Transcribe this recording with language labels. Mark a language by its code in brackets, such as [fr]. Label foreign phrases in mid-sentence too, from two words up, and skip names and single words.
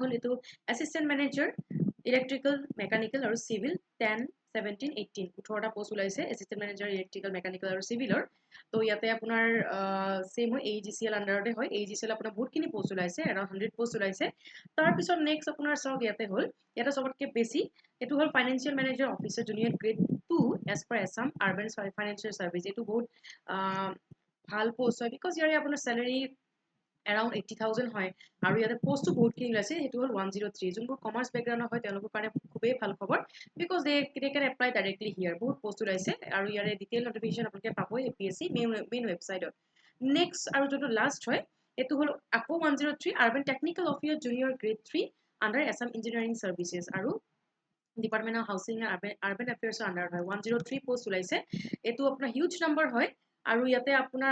[as] হল এটো [en] assistant manager electrical mechanical [as] আৰু সিভিল 10 17 18 18টা পোষ্ট ওলাইছে [en] assistant manager electrical mechanical [as] আৰু সিভিলৰ তো ইয়াতে আপোনাৰ সেম হয় AGCL আন্ডাৰতে হয় AGCL আপোনাৰ বহুতখিনি পোষ্ট ওলাইছে around 100 পোষ্ট ওলাইছে তাৰ পিছত নেক্সট আপোনাৰ সব ইয়াতে হল ইয়াতে সবতকে বেছি এটো হল [en] financial manager officer junior grade [as] 2 [en] as per ASSAM urban financial service [as] এটো বহুত ভাল পোষ্ট হয় বিকজ ইয়াৰে আপোনাৰ স্যালাৰি around 80,000 হয় আৰু ইয়াতে পোষ্টটো বহুত খিনি আছে হেতু হল 103 যোনবোৰ [en] commerce background [as] হয় তেওঁলোকৰ কাৰণে খুবেই ভাল খবৰ বিকজ [en] they can apply directly here [as] বহুত পোষ্ট ওলাইছে আৰু ইয়াৰে [en] detail notification [as] আপোনালোকে পাবই APSC মেইন ওয়েবসাইটত নেক্সট আৰু যোনটো লাষ্ট হয় এটো হল আকৌ 103 [en] urban technical officer junior grade 3 under ASSAM engineering services [as] আৰু ডিপাৰ্টমেন্ট অফ হাউচিং এণ্ড আৰবান এফেয়াৰ্ছৰ আন্ডাৰ হয় 103 পোষ্ট ওলাইছে এটো আপোনাৰ [en] huge number [as] হয় আৰু ইয়াতে আপোনাৰ